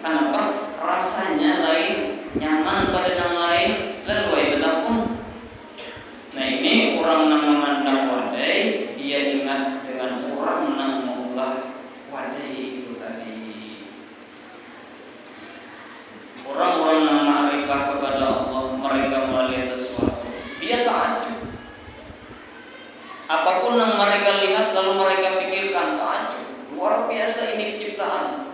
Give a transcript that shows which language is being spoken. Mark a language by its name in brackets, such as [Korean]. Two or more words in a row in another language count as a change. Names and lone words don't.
[Indonesian] Kenapa? Rasanya lain, nyaman pada yang lain, lalu betapun. [Banjar] Nah ini orang yang memandang wadai, dia ingat dengan orang yang mengulah wadai itu tadi. [Indonesian] Orang-orang yang ma'rifah kepada Allah, mereka melihat sesuatu, dia ta'ajub. Apapun yang mereka lihat lalu mereka pikirkan, ta'ajub. Luar biasa ini ciptaan.